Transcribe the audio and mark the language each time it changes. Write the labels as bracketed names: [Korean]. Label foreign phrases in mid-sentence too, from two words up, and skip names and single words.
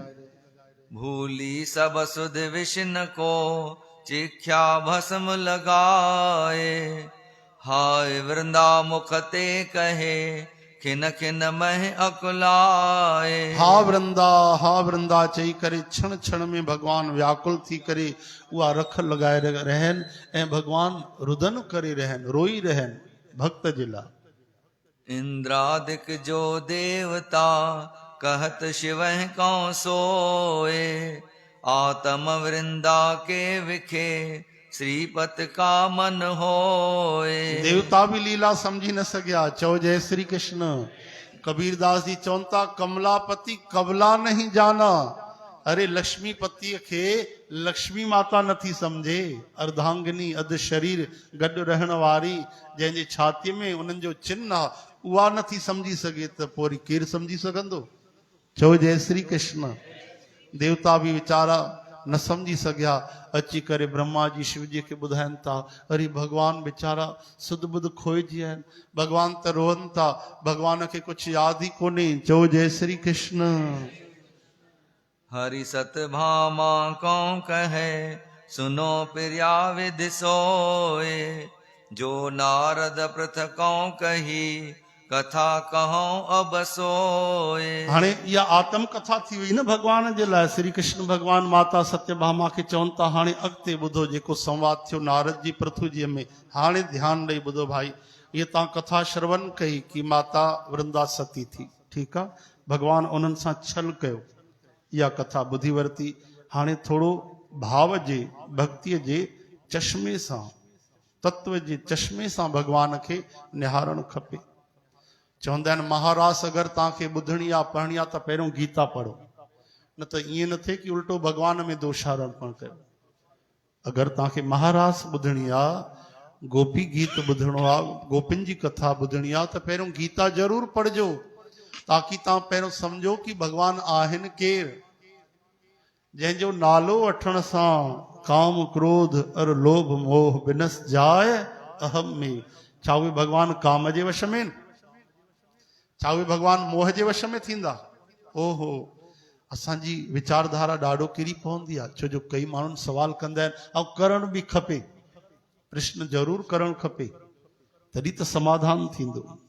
[Hindi] भूली सब सुध विष्णु को चिख्या भस्म लगाए हाय वृंदा मुख ते कहे खिन खिन मह अकुलाए [Sindhi] हा वृंदा चई करे क्षण क्षण में भगवान व्याकुल थी करे उहा रख लॻाए रहिया आहिनि ऐं भगवान रुदन करे रहिया आहिनि रोई रहिया आहिनि भक्त जे लाइ [Hindi] इंद्रादिक जो देवता कहत शिव कौं सोए आत्म वृंदा के विखे श्रीपत का मन होए [Sindhi] देवता भी लीला समझी न सघिया चओ जय श्री कृष्ण कबीरदास जी चवनि था [Hindi] कमलापति कबला नहीं जाना [Sindhi] अरे लक्ष्मीपतिअ खे लक्ष्मी माता नथी समझे अर्धांगिनी अध शरीर गॾु रहण वारी जंहिंजे छातीअ में उन्हनि जो चिन्ह आहे उहा नथी समझी सघे त पोइ वरी केरु समझी सघंदो चओ जय श्री कृष्ण देवता भी वीचारा न समझी सघिया अची करे ब्रह्मा जी शिव जी खे ॿुधाइनि था अरे भगवान वीचारा सुध बुध खोइजी आहिनि भगवान त रोअनि था भगवान खे कुझु यादि ई कोन्हे चओ जय श्री कृष्ण [Hindi] हरि सत भामा कौं कहे सुनो प्रिया विधि सोए जो नारद पृथकों कही कथा कहूं अब सोए [Sindhi] हाणे इहा आत्म कथा थी वई न भगवान जे लाइ श्री कृष्ण भगवान माता सत्यभामा खे चवनि था हाणे अॻिते ॿुधो जेको संवाद थियो नारद जी पृथ्वीअ में हाणे ध्यानु ॾेई ॿुधो भाई इहा तव्हां कथा श्रवण कई कि माता वृंदा सती थी ठीकु आहे भगवान उन्हनि सां छल कयो इहा कथा ॿुधी वरिती हाणे थोरो भाव जे भक्तीअ जे चश्मे सां तत्व जे चश्मे सां भगवान खे निहारणु खपे चवंदा आहिनि महारास अगरि तव्हांखे ॿुधणी आहे पढ़णी आहे त पहिरियों गीता पढ़ो न त ईअं न थिए कि उल्टो भगवान में दोषारोपण कयो अगरि तव्हांखे महारास ॿुधणी आहे गोपी गीत ॿुधणो आहे गोपियुनि जी कथा ॿुधणी आहे त पहिरियों गीता ज़रूरु पढ़जो ताकि तव्हां पहिरियों सम्झो कि भगवान आहिनि केरु जंहिंजो नालो वठण सां [Hindi] काम क्रोध और लोभ मोह बिनस जाए [Sindhi] अहम में छा उहे भगवान काम जे वश में छा उहे भगवान मोह जे वश में थींदा ओहो असांजी वीचारधारा ॾाढो किरी पवंदी आहे छो जो कई माण्हुनि सवाल कंदा आहिनि ऐं करणु बि खपे प्रश्न ज़रूरु करणु खपे तॾहिं त समाधान थींदो